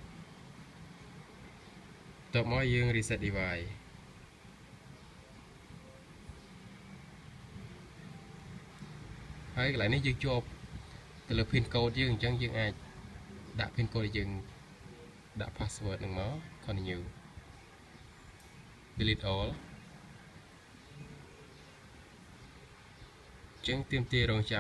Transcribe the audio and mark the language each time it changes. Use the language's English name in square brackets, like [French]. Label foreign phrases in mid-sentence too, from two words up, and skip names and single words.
[Khmer] បន្ទាប់មកយើង [English] reset device [Khmer] ហើយកន្លែងនេះយើងជាប់ទៅលើ [English] pin code [Khmer] យើងអញ្ចឹងយើងអាចដាក់ [English] pin code [Khmer] យើងដាក់ password នឹងមក [English] continue delete all [Khmer] អញ្ចឹងទាមទាររងចាំ